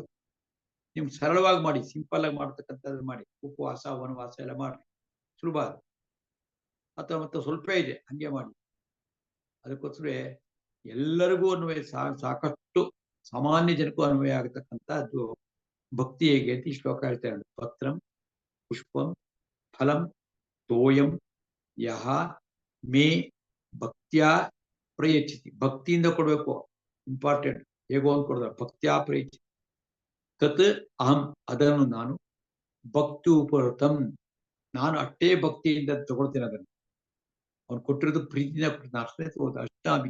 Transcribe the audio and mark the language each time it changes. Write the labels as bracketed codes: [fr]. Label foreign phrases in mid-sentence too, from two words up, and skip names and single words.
[kn] ನಿಮ್ಗೆ ಸರಳವಾಗಿ ಮಾಡಿ, ಸಿಂಪಲ್ ಆಗಿ ಮಾಡ್ತಕ್ಕಂಥದ್ದು ಮಾಡಿ. ಉಪವಾಸ ವನವಾಸ ಎಲ್ಲ ಮಾಡಿ, ಸುಲಭ. ಅಥವಾ ಮತ್ತೆ ಸ್ವಲ್ಪ ಇದೆ ಹಂಗೆ ಮಾಡಿ. ಅದಕ್ಕೋಸ್ಕರ ಎಲ್ಲರಿಗೂ ಅನ್ವಯ, ಸಾಕಷ್ಟು ಸಾಮಾನ್ಯ ಜನಕ್ಕೂ ಅನ್ವಯ ಆಗತಕ್ಕಂಥದ್ದು ಭಕ್ತಿ ಹೇಗೆ ಅಂತ ಈ ಶ್ಲೋಕ ಹೇಳ್ತಾರೆ. [sa] ಪತ್ರಂ ಪುಷ್ಪಂ ಫಲಂ ತೋಯಂ ಯಹ ಮೇ ಭಕ್ತ್ಯಾ ಪ್ರಯಚ್ಛತಿ. [kn] ಭಕ್ತಿಯಿಂದ ಕೊಡ್ಬೇಕು, ಇಂಪಾರ್ಟೆಂಟ್. ಹೇಗೋ ಅಂತ ಕೊಡೋದ, [sa] ಭಕ್ತ್ಯಾ ಪ್ರಯಚ್ಛತಿ ತತ್ ಅಹಂ, [kn] ಅದನ್ನು ನಾನು [sa] ಭಕ್ತಿ ಉಪರತಂ, [kn] ನಾನು ಅಷ್ಟೇ ಭಕ್ತಿಯಿಂದ ತಗೊಳ್ತೇನೆ. ಅದನ್ನು ಅವ್ನು ಕೊಟ್ಟಿರೋದು ಪ್ರೀತಿಯಿಂದ ಕೊಡ್ತಾನೆ, ಅಷ್ಟೇ ತಗೋದು, ಅಷ್ಟಾಮಿ.